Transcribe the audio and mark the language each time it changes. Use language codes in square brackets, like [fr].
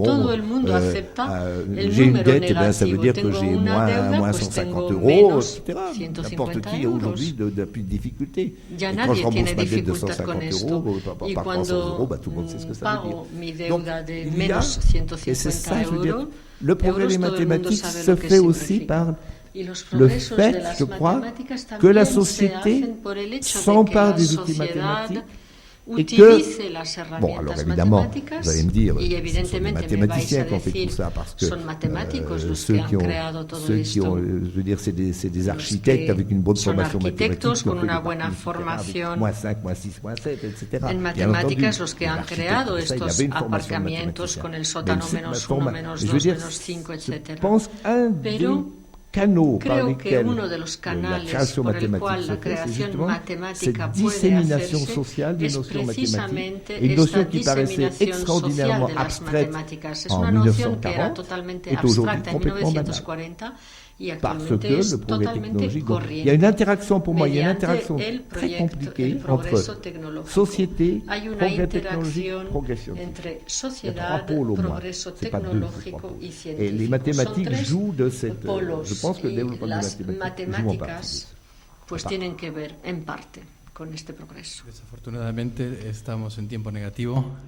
[es] Todo el mundo acepta el número negativo. Tengo una deuda, pues tengo menos 150 euros. Ya nadie tiene dificultad con esto. Y cuando pago mi deuda de menos 150 euros, [fr] le progrès des mathématiques se fait aussi par le fait, je crois, que la société s'empare des outils mathématiques et que, bon, alors évidemment, vous allez me dire, ce sont des mathématiciens qui ont fait tout ça, parce que ceux qui ont, je veux dire, c'est des architectes avec une bonne formation mathématique, qui ont fait des -5, -6, -7, etc. [es] En matemáticas, los que han creado estos aparcamientos con el sótano -1, -2, -5, etc. Pero creo que uno de los canales por el cual la creación matemática puede hacerse es precisamente esta diseminación social de las matemáticas. Es una noción que era totalmente abstracta en 1940 y actualmente es totalmente corriente. [fr] Il y a une interaction, pour moi, il y a une interaction très compliquée entre société, progrès technologique, progression. [es] Entre sociedad, progreso tecnológico y científico. [fr] Et les mathématiques jouent de cette, je pense, pense que le développement des mathématiques joue en partie. [es] Pues tienen que ver en parte con este progreso. Desafortunadamente estamos en tiempo negativo.